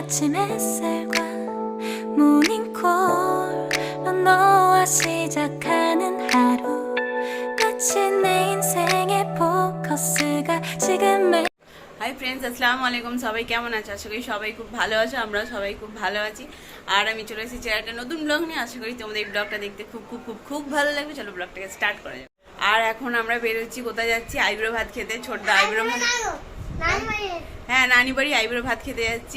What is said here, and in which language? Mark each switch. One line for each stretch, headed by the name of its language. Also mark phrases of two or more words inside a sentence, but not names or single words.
Korean: 비친 햇살과 모닝콜로 너와 시작하는 하루 마치 내 인생의 포커스가 지금의
English: hi friends,
Arabic: السلام عليكم.
Bangla: সবাই কেমন আছে? আশা করি সবাই খুব ভালো আছে। আমরা সবাই খুব ভালো আছি। আর আমি চলে এসেছি একটা নতুন ব্লগ নিয়ে। আশা করি তোমাদের এই ব্লগটা দেখতে খুব খুব খুব খুব ভালো লাগবে। চলো ব্লগটাকে স্টার্ট করা যাক। আর এখন আমরা বেরোচ্ছি, কোথায় যাচ্ছি? আইব্রো ভাত খেতে। ছোটদা আইব্রো ভাত, হ্যাঁ নানি বাড়ি আইব্রো ভাত খেতে যাচ্ছি।